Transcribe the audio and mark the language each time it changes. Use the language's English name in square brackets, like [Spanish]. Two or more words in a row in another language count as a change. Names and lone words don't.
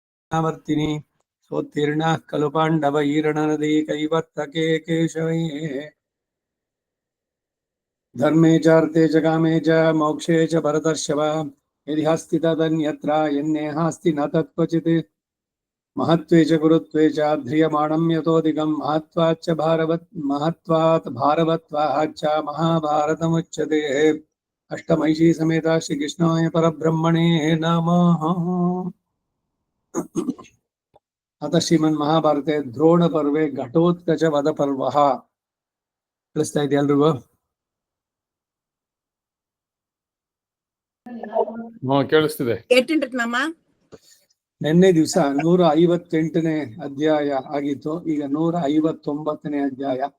[Sanskrit] वर्तिनी सोत्तीर्णाः खलु पाण्डवैरणनदी कैवर्तके केशवे धर्मे चार्थे च कामे च मोक्षे च भरतर्षभ यदि हस्ति तदन्यत्र यन्नेहास्ति न तत्क्वचित् महत्त्वे च गुरुत्वे च ध्रियमाणं यतोऽधिकं महत्त्वात् भारवत्वाच्च महाभारतमुच्यते। अष्टमहिषी समेता श्रीकृष्णाय परब्रह्मणे नमः। अतः श्रीमन्महाभारते द्रोण पर्वे घटोत्कच वध पर्व [Kannada] ತಿಳಿಸ್ತಾ ಇದೆ ಎಲ್ರಿಗೂ. ಕೇಳಿಸ್ತಿದೆ. ನಿನ್ನೆ ದಿವಸ 158ನೇ ಅಧ್ಯಾಯ ಆಗಿತ್ತು. ಈಗ 159ನೇ ಅಧ್ಯಾಯ.